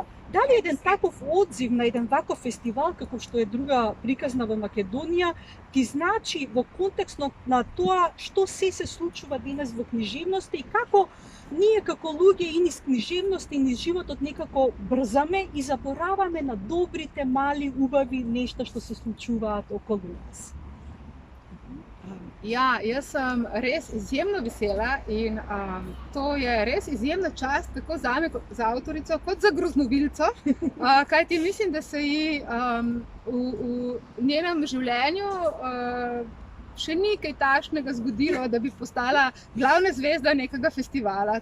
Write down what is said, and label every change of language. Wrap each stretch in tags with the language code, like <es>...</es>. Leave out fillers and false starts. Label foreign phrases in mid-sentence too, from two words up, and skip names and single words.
<mk>Дали еден таков одзив на еден ваков фестивал како што е Друга приказна во Македонија ти значи во контекст на тоа што се случува денес во книжевноста и како ние како луѓе и низ книжевноста и низ животот некако брзаме и забораваме на добрите, мали, убави нешта што се случуваат околу нас?</mk> <sl>Ja, jaz sem res izjemno vesela in to je res izjemna čast tako zame kot za avtorico, kot za groznovilco, kajti mislim, da se ji v njenem življenju še ni kaj takšnega zgodilo, da bi postala glavna zvezda nekega festivala.</sl>